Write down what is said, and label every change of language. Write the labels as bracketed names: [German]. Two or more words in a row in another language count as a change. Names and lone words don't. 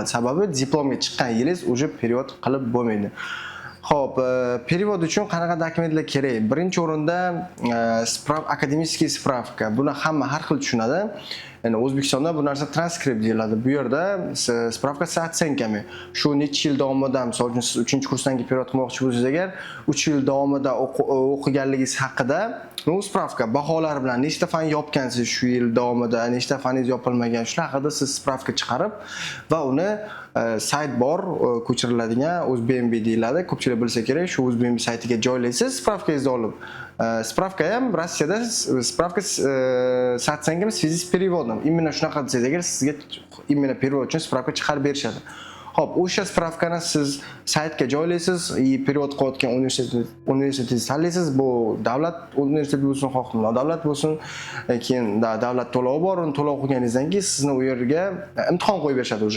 [Uzbek] Sababi diplomga chiqqan yilingiz уже period qilib bo'lmaydi. Xo'p, period uchun qanaqa dokumentlar kerak? Birinchi o'rinda akademический spravka. Buni hamma har xil tushunadi. Yani O'zbekistonda bu narsa transkript deyiladi. Bu yerda spravka [Russian] с оценками. [Uzbek] Shu necha yil davomida, misol uchun siz 3-kursdan keyin period qilmoqchi bo'lsangiz agar 3 yil davomida o'qiganligingiz haqida spravka baholar bilan nechta fan yopgansiz shu yil davomida, nechta faningiz yopilmagan, shular haqida siz spravka chiqarib va uni sayt bor, ko'chiriladigan O'zBMB deyiladi. Ko'pchilik bilsa kerak, shu O'zBMB saytiga joylaysiz spravkangizni olib. Spravka ham Rossiyada [Russian] spravka с оценками в связи с переводом. [Uzbek] Именно shunaqa desangiz agar sizga [Russian] именно перевод [Uzbek] uchun spravka chiqarib berishadi. Xo'p, o'sha spravkani siz saytga joylaysiz, period qilayotgan universitetni tanlaysiz. Bu davlat universiteti bo'lsin, xoh nodavlat bo'lsin, keyin davlat to'lovi bor, uni to'lov qilganingizdan keyin sizni u yerga imtihon qo'yib berishadi уже.